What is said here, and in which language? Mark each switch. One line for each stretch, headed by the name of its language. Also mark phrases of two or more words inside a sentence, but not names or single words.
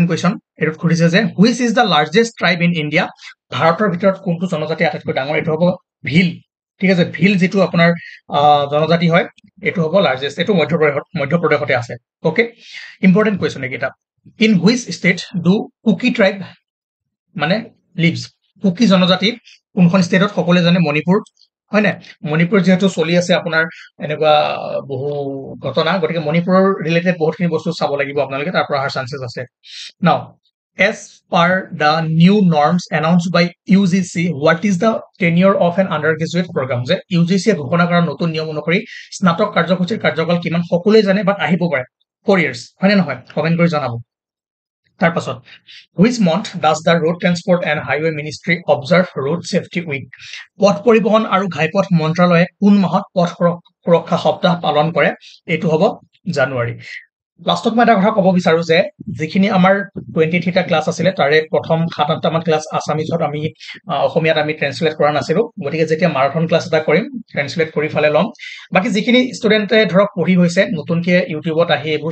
Assamese: কুৱেশ্যন এইটোত সুধিছে যে
English: which is the largest tribe in India
Assamese: ভাৰতৰ ভিতৰত কোনটো জনজাতি আটাইতকৈ ডাঙৰ এইটো হ'ব ভিল ঠিক আছে ভিল যিটো আপোনাৰ জনজাতি হয় এইটো হ'ব লাৰ্জেষ্ট এইটো মধ্যপ্ৰদেশতে আছে
English: okay important question
Assamese: এইকেইটা
English: in which state do Kuki tribe
Assamese: মানে লিভছ কুকি জনজাতি কোনখন ষ্টেটত সকলোৱে জানে মণিপুৰ হয় নাই মণিপুৰ যিহেতু চলি আছে আপোনাৰ এনেকুৱা বহু ঘটনা গতিকে মণিপুৰৰ ৰিলেটেড বহুতখিনি বস্তু চাব লাগিব আপোনালোকে তাৰ পৰা অহাৰ চান্সেছ আছে নাও
English: as per the new norms announced by UGC what is the tenure of an undergraduate program
Assamese: যে UGC ঘোষণা কৰা নতুন নিয়ম অনুসৰি স্নাতক কাৰ্যসূচীৰ কাৰ্যকাল কিমান সকলোৱে জানে বাট আহিব পাৰে
English: 4 years
Assamese: হয় নে নহয় কমেন্ট কৰি জনাব তাৰপাছত
English: which month does the road transport and highway ministry observe road safety week
Assamese: পথ পৰিবহণ আৰু ঘাইপথ মন্ত্ৰালয়ে কোন মাহত পথ সুৰক্ষা সপ্তাহ পালন কৰে এইটো হ'ব জানুৱাৰী লাষ্টত মই এটা কথা ক'ব বিচাৰো যে যিখিনি আমাৰ 23টা ক্লাছ আছিলে তাৰে প্ৰথম 7-8টা মান ক্লাছ আছামিজত আমি অসমীয়াত আমি ট্ৰেন্সলেট কৰা নাছিলো গতিকে যেতিয়া
English: marathon class
Assamese: এটা কৰিম ট্ৰেন্সলেট কৰি ফালে ল'ম বাকি যিখিনি ষ্টুডেণ্টে ধৰক পঢ়ি হৈছে নতুনকে ইউটিউবত আহি এইবোৰ